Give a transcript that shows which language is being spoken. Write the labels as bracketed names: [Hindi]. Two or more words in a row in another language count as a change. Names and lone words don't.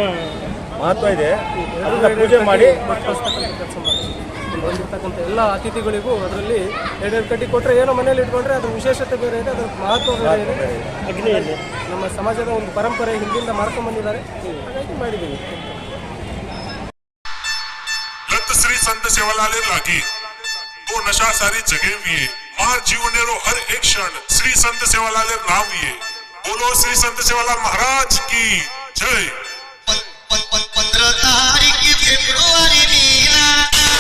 [Kannada] ಅದನ್ನು ಪೂಜೆ ಮಾಡಿ ಕೆಲಸ ಮಾಡ್ತೀವಿ. ಬಂದಿರ್ತಕ್ಕಂಥ ಎಲ್ಲ ಅತಿಥಿಗಳಿಗೂ ಅದರಲ್ಲಿ ಎರಡೆರಡು ಕಟ್ಟಿ ಕೊಟ್ಟರೆ ಏನೋ ಮನೇಲಿ ಇಟ್ಕೊಂಡ್ರೆ ಅದ್ರ ವಿಶೇಷತೆ ಬೇರೆ ಇದೆ, ಅದ್ರ ಮಹತ್ವ ಬೇರೆ ಇದೆ. ಅಗ್ನಿಯಲ್ಲಿ ನಮ್ಮ ಸಮಾಜದ ಒಂದು ಪರಂಪರೆ ಹಿಂದಿಂದ ಮಾಡ್ಕೊಂಡ್ಬಂದಿದ್ದಾರೆ, ಹಾಗಾಗಿ ಮಾಡಿದ್ದೀವಿ. [Lambadi] श्री संत सेवालाल लागी तो नशा सारी जगह भी है मार जीवन रो हर एक क्षण श्री संत सेवालाल नाम भी है. [Hindi] बोलो श्री संत सेवालाल महाराज की जय. 15 तारीख फेब्रुवारी